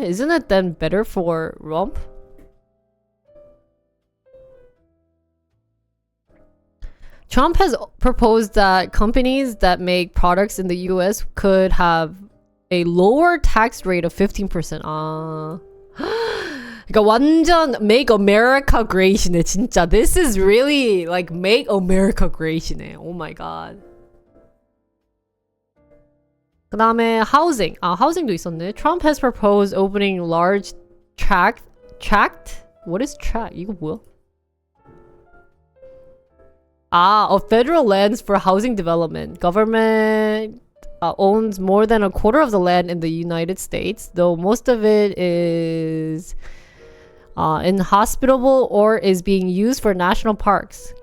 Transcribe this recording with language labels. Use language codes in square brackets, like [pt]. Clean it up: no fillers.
[en] Isn't it then better for Rump? Trump has proposed that companies that make products in the US could have a lower tax rate of 15%. 아. [ko] 그러니까 완전 [en] make America great [ko] 이네 진짜. [en] This is really like make America great이네. Oh my god. [ko] 그 다음에 housing. 아, housing도 있었네. [en] Trump has proposed opening large tract? What is tract? [ko] 이거 뭐야? [en] Of federal lands for housing development. Government owns more than a quarter of the land in the United States, though most of it is inhospitable or is being used for national parks.